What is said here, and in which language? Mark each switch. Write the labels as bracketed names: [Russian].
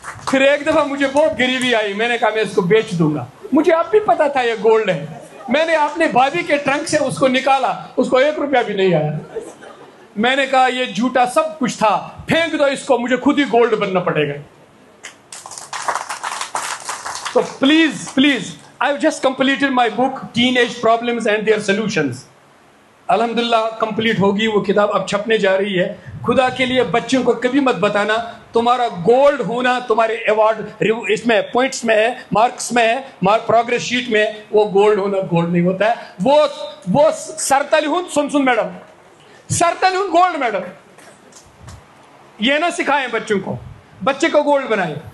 [Urdu] پھر ایک دفعہ مجھے بہت غریبی آئی، میں نے کہا میں اس کو بیچ دوں گا. مجھے اب بھی پتا تھا یہ گولڈ ہے. میں نے اپنے بھابھی کے ٹرنک سے اس کو نکالا، اس کو 1 روپیہ بھی نہیں آیا. میں نے کہا یہ جھوٹا سب کچھ تھا، پھینک دو اس کو، مجھے خود ہی گولڈ بننا پڑے گا. [English] تو please I have just completed my book Teenage Problems and Their Solutions. [Urdu] الحمدللہ کمپلیٹ ہوگی وہ کتاب، اب چھپنے جا رہی ہے. خدا کے لیے بچوں کو کبھی مت بتانا تمہارا گولڈ ہونا تمہارے ایوارڈ اس میں پوائنٹس میں ہے، مارکس میں ہے، پروگریس شیٹ میں. وہ گولڈ ہونا گولڈ نہیں ہوتا ہے. وہ سرتلہن سن میڈم، سرتلہن گولڈ میڈل یہ نہ سکھائیں بچوں کو، بچے کو گولڈ بنائیں.